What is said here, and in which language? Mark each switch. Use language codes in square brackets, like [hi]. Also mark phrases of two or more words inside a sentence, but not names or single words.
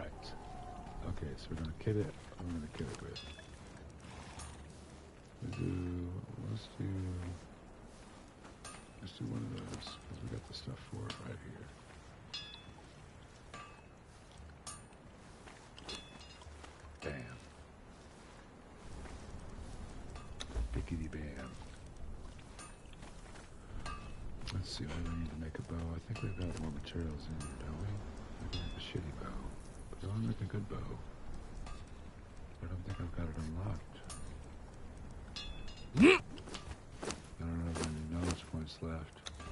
[en] Okay, so we're gonna kit it. I'm gonna kit it with. Let's do one of those, because we got the stuff for it right here. Bam. Bickety bam. Let's see, what do we need to make a bow? I think we've got more materials in here, don't we? We can make a shitty bow. But I want to make a good bow. I don't think I've got it unlocked. I don't have any knowledge points left.